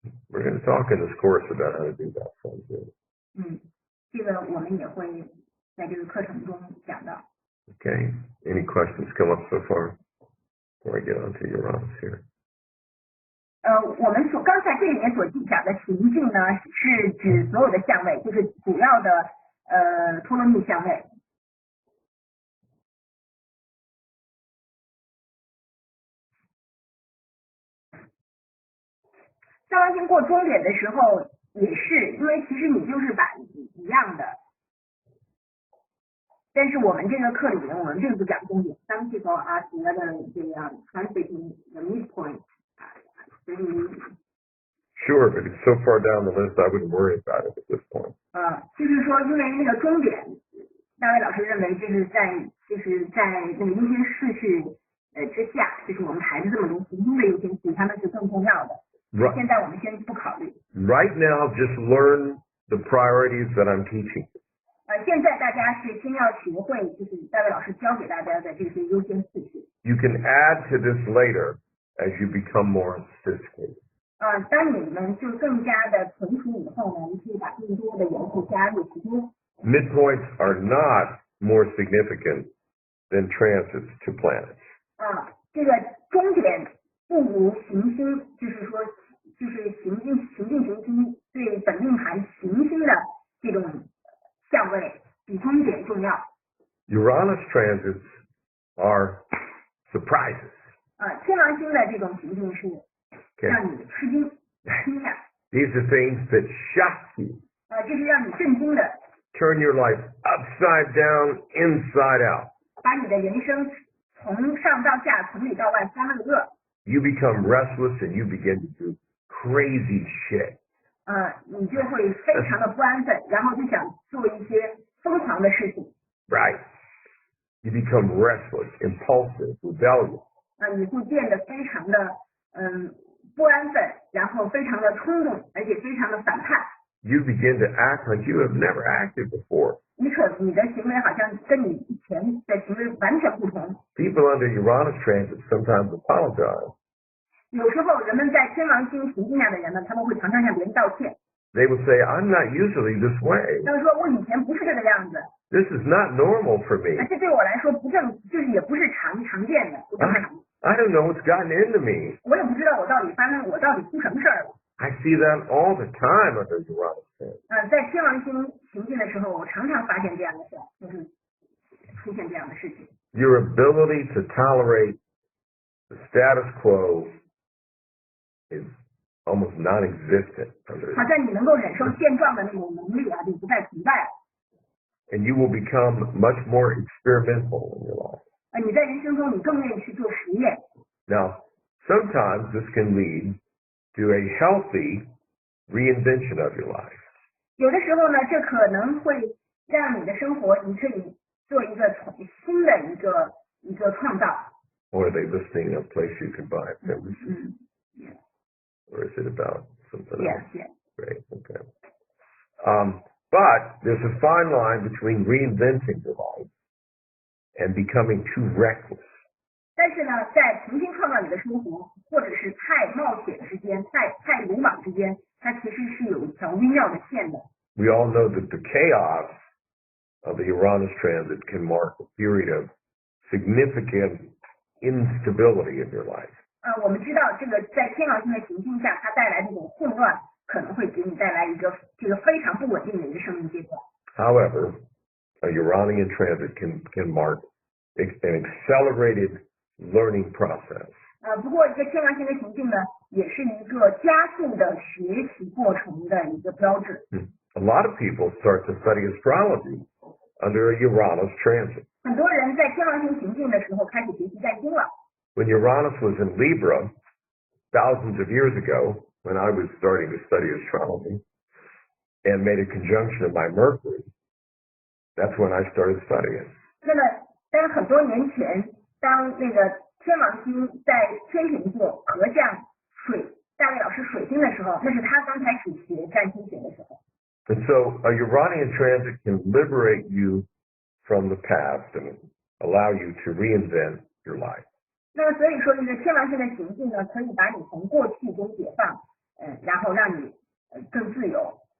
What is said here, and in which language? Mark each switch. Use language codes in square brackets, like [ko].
[en] We're going to talk in this course about how to do that someday. [zh] 这个我们也会在这个课程中讲到。 [en] Okay. Any questions come up so far before I get on to Uranus here? [zh] 我们刚才这里面所讲的情境呢，是指所有的相位，就是主要的托勒密相位。上完经过终点的时候，也是因为其实你就是把一样的，但是我们这个课里面我们并不讲终点。 [en] Some people ask whether they are transiting the midpoint. Sure, but it's so far down the list, I wouldn't worry about it at this point. [zh] 就是说，因为那个终点，大卫老师认为这是在那个优先次序之下，就是我们排的这么多行星的优先次序，他们是更重要的。 [en] Right. [zh] 现在我们先不考虑。 [en] Right now, just learn the priorities that I'm teaching. [zh] 现在大家是先要学会，就是大卫老师教给大家的这些优先次序。 [en] You can add to this later as you become more sophisticated. [zh] 当你们就更加的纯熟以后呢，你可以把更多的元素加入其中。 [en] Midpoints are not more significant than transits to planets. [zh] 这个终点不如行星，就是说，就是行星对本命盘行星的这种相位比终点重要。 [en] Uranus transits are surprises. [zh] 天王星的这种行径是让你吃惊、惊讶。 [en] These are things that shock you. [zh] 这是让你震惊的。 [en] Turn your life upside down, inside out. [zh] 把你的人生从上到下、从里到外翻了个个。 [en] You become restless and you begin to do crazy shit. [zh] 你就会非常的不安分，然后就想做一些疯狂的事情。 [en] Right. You become restless, impulsive, rebellious. [zh] 你会变得非常的不安分，然后非常的冲动，而且非常的反叛。 [en] You begin to act like you have never acted before. [zh] 你的行为好像跟你以前的行为完全不同。 [en] People under Uranus transit sometimes apologize. [zh] 有时候人们在天王星行进下的人呢，他们会常常向别人道歉。 [en] They will say, I'm not usually this way. [zh] 他们说我以前不是这个样子。 [en] This is not normal for me. [zh] 这对我来说就是也不是常见的，不正常。 [en] I don't know what's gotten into me. [zh] 我也不知道我到底出什么事儿了。 [en] I see that all the time under Uranus transit. [zh] 在天王星行进的时候，我常常发现这样的事，就是出现这样的事情。 [en] Your ability to tolerate the status quo is almost non-existent under [zh] 好像你能够忍受现状的那种能力就不再存在了。 [en] And you will become much more experimental in your life. [zh] 你在人生中你更愿意去做实验。 [en] Now, sometimes this can lead to a healthy reinvention of your life. [zh] 有的时候呢，这可能会让你的生活，你可以做一个新的一个创造。 [en] Or are they listing a place you can buy membership? Yes. Or is it about something Yes, else? yes. Great, okay. But there's a fine line between reinventing your life and becoming too reckless. [zh] 但是呢，在重新创造你的生活，或者是太冒险之间、太鲁莽之间，它其实是有一条微妙的线的。 [en] We all know that the chaos of the Uranus transit can mark a period of significant instability in your life. [zh] 我们知道这个在天王星的行进下，它带来这种混乱，可能会给你带来一个非常不稳定的一个生命阶段。 [en] However, a Uranian transit can mark an accelerated learning process. [zh] 不过一个天王星的行进呢，也是一个加速的学习过程的一个标志。 [en] A lot of people start to study astrology under a Uranus transit. [zh] 很多人在天王星行进的时候开始学习占星了。 [en] When Uranus was in Libra, thousands of years ago, when I was starting to study astrology and made a conjunction of my Mercury, that's when I started studying. [zh] 那么，在很多年前，当那个天王星在天秤座合向大卫老师水星的时候，那是他刚开始学占星学的时候。 [en] And so a Uranian transit can liberate you from the past and allow you to reinvent your life. [zh] 那么所以说，这个天王星的行进呢，可以把你从过去中解放，然后让你更自由。